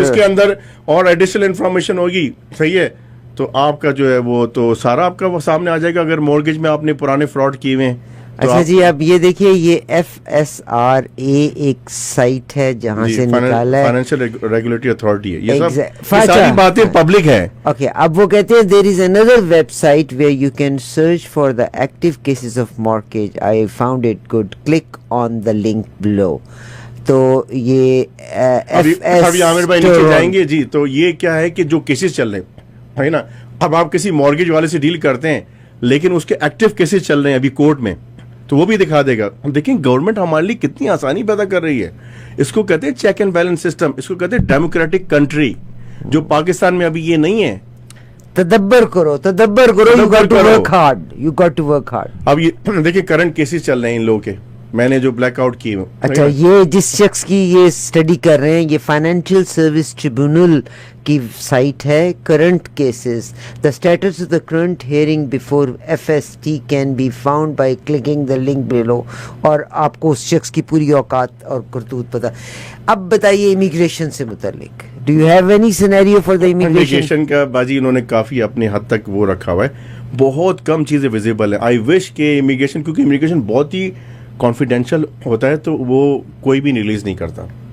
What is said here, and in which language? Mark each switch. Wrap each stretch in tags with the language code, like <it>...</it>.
<ur>اس کے اندر اور additional information ہوگی, صحیح ہے, تو آپ کا جو ہے وہ تو سارا آپ کا وہ سامنے آ جائے گا. اگر مورگیج میں آپ نے پرانے فراڈ کیے ہوئے ہیں. اچھا جی, اب یہ دیکھیے, یہ FSRA ایک سائٹ ہے جہاں سے نکالا ہے, فائنینشیل ریگولیٹری اتھارٹی ہے. یہ ساری باتیں پبلک ہیں.</ur> <en>okay,</en> <ur>اب وہ کہتے ہیں</ur> <en>there is another website where you can search for the active cases of mortgage. I found it good. Click on the link below.</en> <ur>تو یہ ابھی عامر بھائی نیچے جائیں گے جی, تو یہ کیا ہے کہ جو کیسز چل رہے ہیں نا, اب آپ کسی مورگیج والے سے ڈیل کرتے ہیں لیکن اس کے ایکٹیو کیسز چل رہے ہیں ابھی کورٹ میں, تو وہ بھی دکھا دے گا. دیکھیں گورنمنٹ ہمارے لیے کتنی آسانی پیدا کر رہی ہے. اس کو کہتے ہیں چیک اینڈ بیلنس سسٹم, اس کو کہتے ہیں ڈیموکریٹک کنٹری, جو پاکستان میں ابھی یہ نہیں ہے. تدبر کرو,</ur> <en>you got to work hard.</en> <ur>اب یہ دیکھیں کرنٹ کیسز چل رہے ہیں ان لوگوں کے, میں نے جو بلیک آؤٹ کی. اچھا, یہ جس شخص کی یہ اسٹڈی کر رہے ہیں, یہ فائنینشیل سروس ٹریبیونل کی سائٹ ہے.</ur> <en>Current cases, the status of the current hearing before FST can be found by clicking the link below.</en> <ur>اور آپ کو اس شخص کی پوری اوقات اور کرتوت پتہ. اب بتائیے امیگریشن سے متعلق,</ur> <en>do you have any scenario for the</en> <ur>immigration کا؟ باجی انہوں نے کافی اپنے حد تک وہ رکھا ہوا ہے, بہت کم چیزیں ویزیبل ہیں.</ur> <en>I wish</en> <ur>کہ امیگریشن, کیونکہ امیگریشن بہت ہی کانفیڈینشیل ہوتا ہے, تو وہ کوئی بھی ریلیز نہیں کرتا.</ur>